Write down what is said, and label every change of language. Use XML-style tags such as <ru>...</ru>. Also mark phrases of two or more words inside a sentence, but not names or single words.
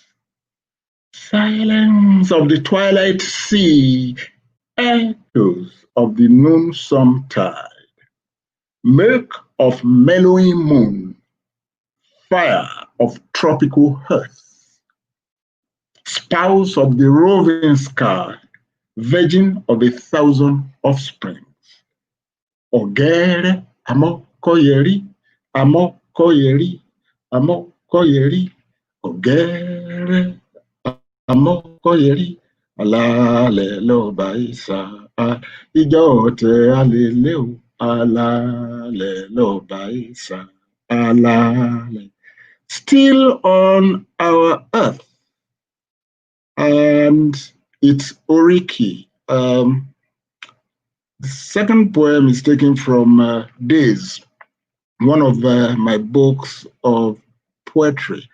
<en>Silence of the twilight sea, echoes of the noon sun tide. Milk of mellowing moon, fire of tropical hearth. Spouse of the roving sky, virgin of 1,000 offsprings.</en> <yo>Ogere amokoyeri, amokoyeri, amokoyeri, ogere amokoyeri, alale loba isa, ijo te alele o, alale loba isa, alale.</yo> <en>Still on our earth, and it's Oriki. The second poem is taken from Days, one of my books of poetry.</en>